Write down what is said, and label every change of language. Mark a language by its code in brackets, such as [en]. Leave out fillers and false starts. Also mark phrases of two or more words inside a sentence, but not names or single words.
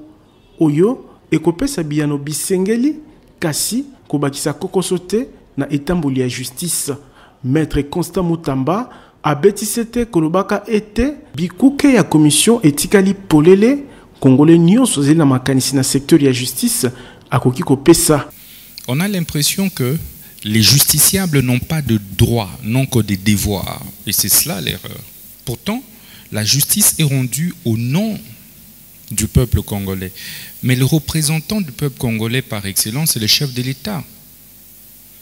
[ln] Oyo ekopesa biyano bisengeli kasi kobakisa kokosote na etamboli ya justice. Maître Constant Mutamba abetisete kolobaka ete bikuke ya commission etikali polele congolais nyonso zeli na makanisi na secteur ya justice akoki kopesa. [fr] On a l'impression que les justiciables n'ont pas de droits, n'ont que des devoirs. Et c'est cela l'erreur. Pourtant, la justice est rendue au nom du peuple congolais. Mais le représentant du peuple congolais par excellence, c'est le chef de l'État.